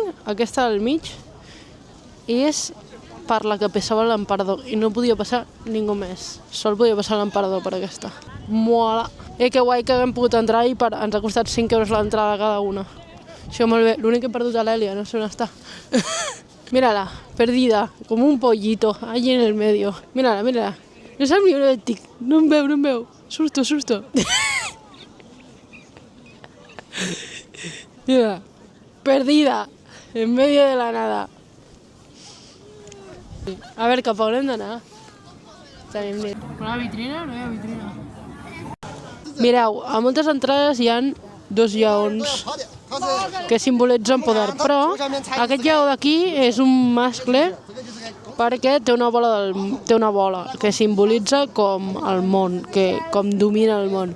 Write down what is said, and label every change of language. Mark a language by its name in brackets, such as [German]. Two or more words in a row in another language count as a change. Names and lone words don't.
[Catalan] De les 5, aquesta del mig és per la que passava l'emperador i no podia passar ningú més. Sol podia passar l'emperador per aquesta. Mola. Que guai que haguem pogut entrar i ens ha costat 5 euros l'entrada cada una. Això molt bé. L'únic que he perdut a l'Èlia, no sé on està. [Spanish] Mírala, perdida, [Catalan] com un [Spanish] pollito, allí en el medio. Mírala, mírala. [Catalan] No sap ni on estic. No em veu, no em veu. [Spanish] Susto, susto. Mira, perdida, en medio de la nada. [Catalan] A veure, cap a on hem d'anar? Tenim net. Una vitrina? No hi ha vitrina. Mireu, a moltes entrades hi han 2 lleons que simbolitzen poder, però aquest lleó d'aquí és un mascle perquè té una bola que simbolitza com el món, com domina el món.